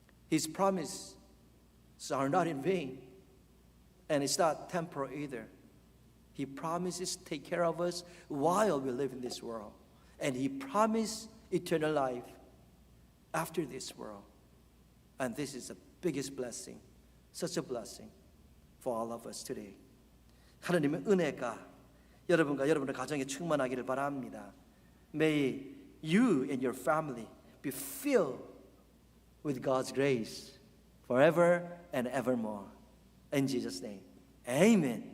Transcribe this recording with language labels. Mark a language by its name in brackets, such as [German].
[English] His promises are not in vain, and it's not temporal either. He promises to take care of us while we live in this world, and he promised eternal life after this world. And this is the biggest blessing, such a blessing for all of us today. [Korean] 하나님의 은혜가 여러분과 여러분의 가정에 충만하기를 바랍니다. [English] May you and your family be filled with God's grace forever and evermore. In Jesus' name, amen.